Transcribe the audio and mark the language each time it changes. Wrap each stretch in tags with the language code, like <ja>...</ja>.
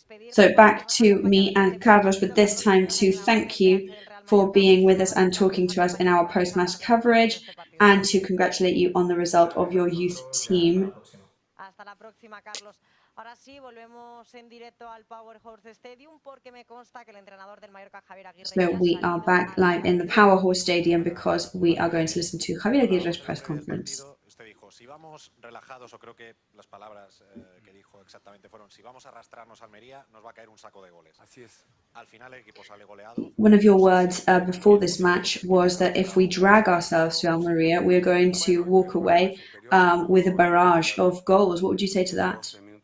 <en>So back to me and Carlos, but this time to thank you for being with us and talking to us in our post-match coverage, and to congratulate you on the result of your youth team.</en> <es>Hasta la próxima, Carlos. Ahora sí, volvemos en directo al Powerhouse Stadium porque me consta que el entrenador del Mallorca, Javier Aguirre.</es> <en>So we are back live in the Powerhouse Stadium because we are going to listen to Javier Aguirre's press conference.</en> <es>Usted dijo, si vamos relajados, o creo que las palabras que dijo exactamente fueron, si vamos a arrastrarnos a Almería, nos va a caer un saco de goles. Así es. Al final el equipo sale goleado.</es> <en>One of your words before this match was that if we drag ourselves to Almería, we are going to walk away with a barrage of goals. What would you say to that?</en>